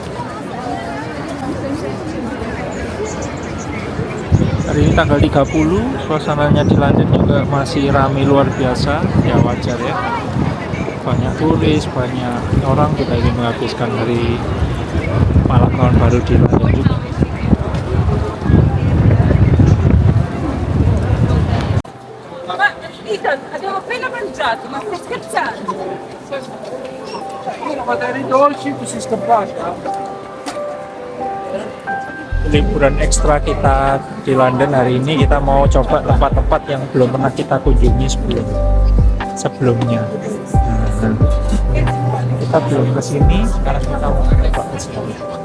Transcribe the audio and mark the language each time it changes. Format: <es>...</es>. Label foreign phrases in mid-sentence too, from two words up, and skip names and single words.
<id>Hari ini tanggal 30, suasananya di London juga masih ramai luar biasa, ya wajar ya. Banyak turis, banyak orang kita ingin menghabiskan hari malam tahun baru di London juga.</id> <it>Ethan, abbiamo appena mangiato, ma stai scherzando? Ma dai dolci tu sei scappata?</it> <id>Liburan ekstra kita di London hari ini, kita mau coba tempat-tempat yang belum pernah kita kunjungi sebelumnya. Kita belum kesini, sekarang kita mau coba kesini.</id>